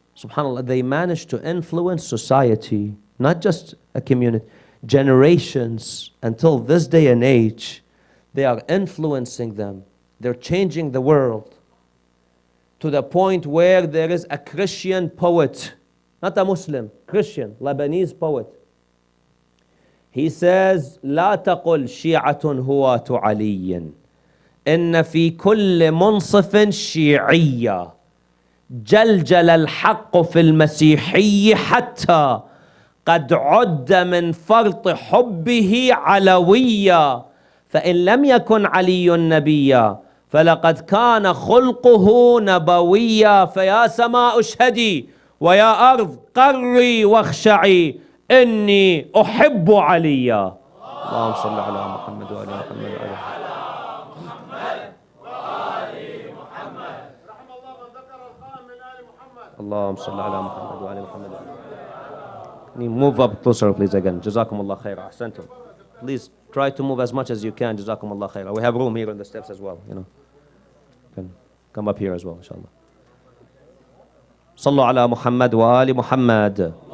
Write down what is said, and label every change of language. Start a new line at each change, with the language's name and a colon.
English: SubhanAllah, they managed to influence society, not just a community, generations. Until this day and age, they are influencing them. They're changing the world to the point where there is a Christian poet, not a Muslim, Christian, Lebanese poet. He says,
Arabic: لا تقل شيعة هواة علي إن في كل منصف شيعية جلجل الحق في المسيحي حتى قد عد من فرط حبه علويا فإن لم يكن علي نبيا فلقد كان خلقه نبويا فيا سماء اشهدي ويا أرض قري واخشعي إني أحب عليا. اللهم صل على محمد وآل محمد وآل محمد. رحم الله من ذكر القائم من آل محمد. اللهم صل على محمد وآل محمد.
English: Can you move up closer, please, again?
Arabic: جزاكم الله خير. أحسنتم.
English: Please try to move as much as you can.
Arabic: جزاكم الله خير.
English: We have room here on the steps as well. You can come up here as well, inshallah.
Arabic: صلوا على محمد وآل محمد.